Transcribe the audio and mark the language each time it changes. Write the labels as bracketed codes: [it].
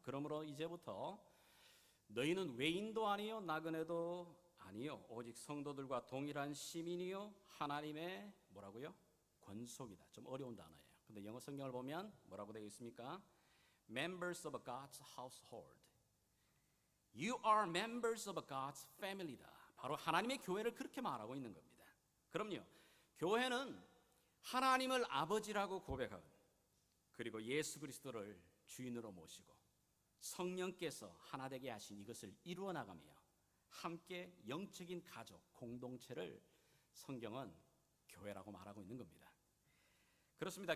[ko] 그러므로 이제부터 너희는 외인도 아니요 나그네도 아니요 오직 성도들과 동일한 시민이요 하나님의 뭐라고요? 권속이다. 좀 어려운 단어예요. 근데 영어 성경을 보면 뭐라고 되어 있습니까? [en] Members of God's household. You are members of God's family다. [ko] 바로 하나님의 교회를 그렇게 말하고 있는 겁니다. 그럼요, 교회는 하나님을 아버지라고 고백하고 그리고 예수 그리스도를 주인으로 모시고 성령께서 하나 되게 하신 이것을 이루어 나가며 함께 영적인 가족, 공동체를 성경은 교회라고 말하고 있는 겁니다. 그렇습니다.